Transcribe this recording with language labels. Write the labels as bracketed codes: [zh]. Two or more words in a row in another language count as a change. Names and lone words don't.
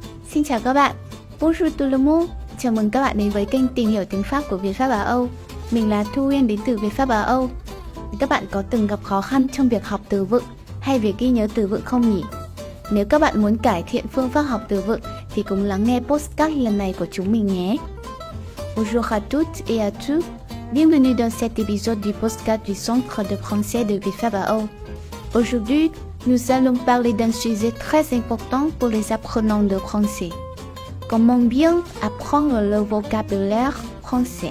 [vi] Xin chào các bạn, [fr] Bonjour tout le monde. [vi] Chào mừng các bạn đến với kênh Tìm hiểu tiếng Pháp của Việt Pháp Á Âu. Mình là Thu Uyên đến từ Việt Pháp Á Âu. Các bạn có từng gặp khó khăn trong việc học từ vựng hay việc ghi nhớ từ vựng không nhỉ? Nếu các bạn muốn cải thiện phương pháp học từ vựng thì cùng lắng nghe podcast lần này của chúng mình nhé. [fr] Bonjour à toutes et à tous. Bienvenue dans cet épisode du podcast du Centre de français de Việt Pháp Á Âu. Aujourd'hui, nous allons parler d'un sujet très important pour les apprenants de français. Comment bien apprendre le vocabulaire français?